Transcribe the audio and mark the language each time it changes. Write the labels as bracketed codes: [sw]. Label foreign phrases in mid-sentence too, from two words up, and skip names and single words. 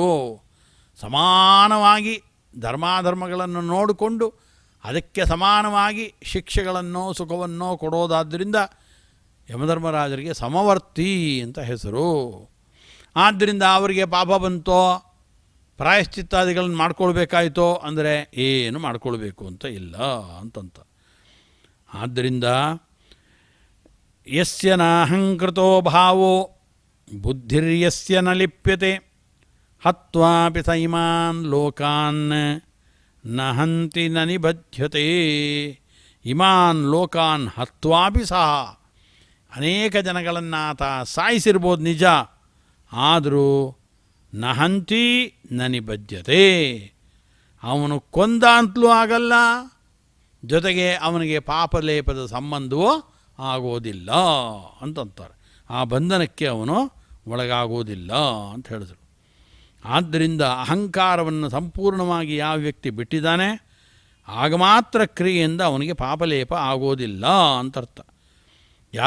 [kn] ಸಮಾನವಾಗಿ ಧರ್ಮಾಧರ್ಮಗಳನ್ನು ನೋಡಿಕೊಂಡು ಅದಕ್ಕೆ ಸಮಾನವಾಗಿ ಶಿಕ್ಷೆಗಳನ್ನು ಸುಖವನ್ನು ಕೊಡೋದಾದ್ದರಿಂದ ಯಮಧರ್ಮರಾಜರಿಗೆ ಸಮವರ್ತಿ ಅಂತ ಹೆಸರು. ಆದ್ದರಿಂದ ಅವರಿಗೆ ಪಾಪ ಬಂತೋ, ಪ್ರಾಯಶ್ಚಿತ್ತಾದಿಗಳನ್ನು ಮಾಡ್ಕೊಳ್ಬೇಕಾಯಿತೋ ಅಂದರೆ ಏನು ಮಾಡ್ಕೊಳ್ಬೇಕು ಅಂತ ಇಲ್ಲ ಅಂತಂತ. [sa] ಆದ್ದರಿಂದ ಯಸ್ಯ ನಾಹಂಕೃತೋ ಭಾವೋ ಬುದ್ಧಿರ್ಯಸ್ಯ ನ ಲಿಪ್ಯತೆ ಹತ್ವಾಪಿ ಸ ಇಮಾನ್ ಲೋಕಾನ್ ನ ಹಂತಿ ನ ನಿಬಧ್ಯತೆ. ಇಮಾನ್ ಲೋಕಾನ್ ಹತ್ವಾಪಿ ಸಹ, [kn] ಅನೇಕ ಜನಗಳನ್ನು ಆತ ಸಾಯಿಸಿರ್ಬೋದು ನಿಜ, ಆದರೂ [sa] ನ ಹಂತಿ ನ ನಿಬಧ್ಯತೆ, [kn] ಅವನು ಕೊಂದ ಅಂತಲೂ ಆಗಲ್ಲ, ಜೊತೆಗೆ ಅವನಿಗೆ ಪಾಪಲೇಪದ ಸಂಬಂಧವೂ ಆಗೋದಿಲ್ಲ ಅಂತಂತಾರೆ. ಆ ಬಂಧನಕ್ಕೆ ಅವನು ಒಳಗಾಗೋದಿಲ್ಲ ಅಂತ ಹೇಳಿದರು. ಆದ್ದರಿಂದ ಅಹಂಕಾರವನ್ನು ಸಂಪೂರ್ಣವಾಗಿ ಯಾವ ವ್ಯಕ್ತಿ ಬಿಟ್ಟಿದ್ದಾನೆ ಆಗ ಮಾತ್ರ ಕ್ರಿಯೆಯಿಂದ ಅವನಿಗೆ ಪಾಪಲೇಪ ಆಗೋದಿಲ್ಲ ಅಂತರ್ಥ.